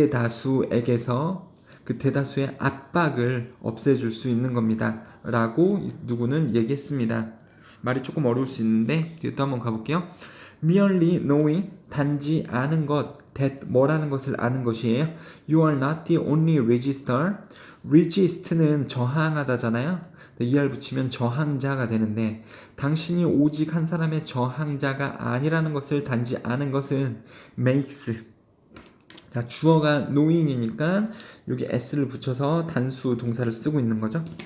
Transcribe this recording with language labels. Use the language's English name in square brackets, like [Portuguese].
[Korean] 대다수에게서 그 대다수의 압박을 없애줄 수 있는 겁니다. 라고 누구는 얘기했습니다. 말이 조금 어려울 수 있는데 또 한번 가볼게요. [English] merely knowing, [Korean] 단지 아는 것, that 뭐라는 것을 아는 것이에요. [English] You are not the only resistor. [Korean] resist는 저항하다잖아요. ER 붙이면 저항자가 되는데 당신이 오직 한 사람의 저항자가 아니라는 것을 단지 아는 것은 makes. 자, 주어가 knowing이니까 여기 s를 붙여서 단수 동사를 쓰고 있는 거죠.